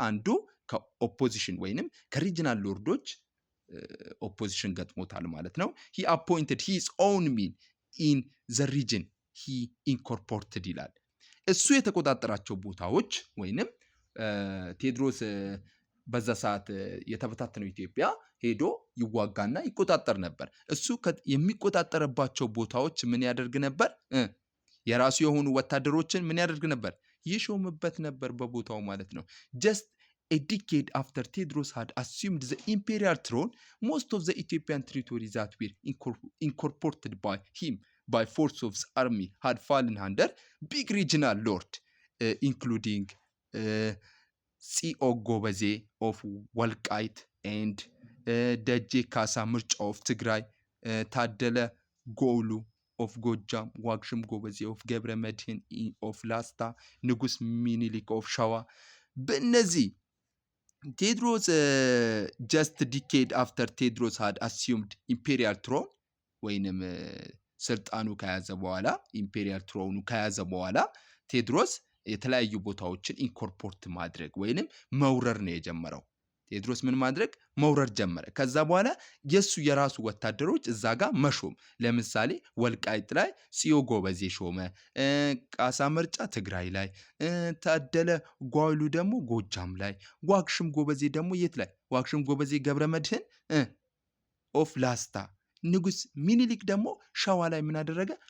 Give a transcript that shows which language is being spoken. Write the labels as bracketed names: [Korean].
[Amharic] አንዱ ከኦፖዚሽን ወይንም ከሪጂናል ሎርዶች ኦፖዚሽን ገጥሞታል ማለት ነው። [English] ሂ አፖይንትድ ሂዝ ኦውን ሚን ኢን ዘ ሪጅን ሂ ኢንኮርፖርትድ [Amharic] ይላል። እሱ የተቆጣጠራቸው ቦታዎች ወይንም ቴዎድሮስ በዛ ሰዓት የተበታተነው ኢትዮጵያ ሄዶ ይዋጋና ይቆጣጠር ነበር። እሱ የሚቆጣጠርባቸው ቦታዎች ምን ያደርግ ነበር? የራሱ የሆኑ ወታደሮችን ምን ያደርግ ነበር? ይሾምበት ነበር በቦታው ማለት ነው። [English] ጀስት a decade after Tewodros had assumed the imperial throne, most of the Ethiopian territories that were incorporated by him by force of the army had fallen under big regional lord, including Tsi'o Gobeze of Walqait and ደጄ ካሳ ምርጫ of Tigray, ታደለ ጎሉ of ጎጃም፣ ዋግሽም ጎበዜ of ገብረ መድህን of ላስታ፣ ንጉስ ሚኒሊክ of ሸዋ። በእነዚህ [Amharic] ቴዎድሮስ [English] just decade after Tewodros had assumed imperial throne [Amharic] ወይንም ስልጣኑ ከያዘ በኋላ ኢምፔሪያል ትሮኑ ከያዘ በኋላ ቴዎድሮስ የተለያዩ ቦታዎችን ኢንኮርፖርት ማድረግ ወይንም መውረር ነው የጀመረው። ቴዎድሮስ ምን ማድረግ? መውረር ጀመረ። ከዛ በኋላ የራሱ ወታደሮች እዛ ጋር መሾም። ለምሳሌ ወልቃይት ላይ ጽዮ ጎበዜ ሾመ፣ ቃሳ ምርጫ ትግራይ ላይ፣ ታደለ ጓሉ ደግሞ ጎጃም ላይ፣ ዋግሽም ጎበዜ ደግሞ የት ላይ? ዋግሽም ጎበዜ ገብረ መድህን ኦፍ ላስታ፣ ንጉስ ሚኒሊክ ደግሞ ሸዋ ላይ ምን አደረገ?